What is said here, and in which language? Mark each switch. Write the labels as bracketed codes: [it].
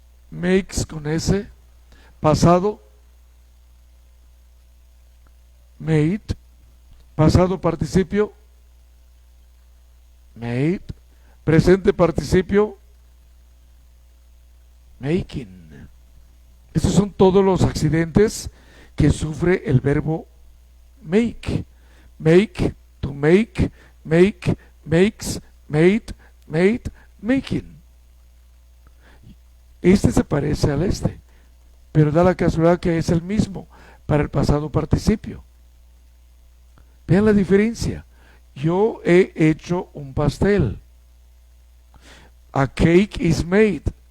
[es] makes con S, pasado, made, pasado participio, made, presente participio, making. Estos son todos los accidentes que sufre el verbo make. [en] Make, to make, makes, made, making. [es] Este se parece al este, pero da la casualidad que es el mismo para el pasado participio. Vean la diferencia. Yo he hecho un pastel. [en] A cake is made.